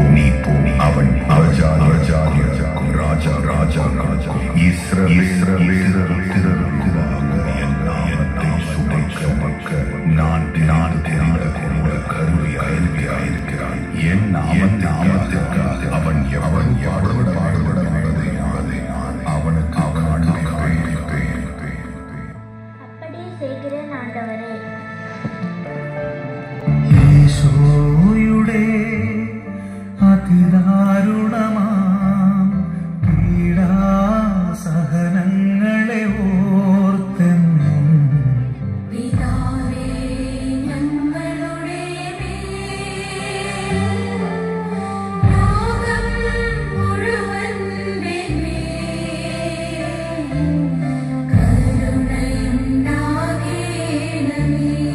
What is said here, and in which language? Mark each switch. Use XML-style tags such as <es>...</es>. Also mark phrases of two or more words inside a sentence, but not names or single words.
<ta>அவன் ராஜா இஸ்ரவேலருக்குள்ளாக சுமக்க நான் தெரிந்த கருவியாயிருக்கிறான். என் நாமத்திற்காக அவன் எவ்வளவு பாடுபட அவனுக்கு அப்படியே செய்கிறேன் ஆண்டவரே.</ta> <ml>യേശുയുടെ അതിദാരുണമാം പീഡാസഹനങ്ങളെ ഓർത്തെന്നും പിതാവേ, ഞങ്ങളുടെ ലോകം മുഴുവന്റെ കരുണയുണ്ടാകേണമേ.</ml>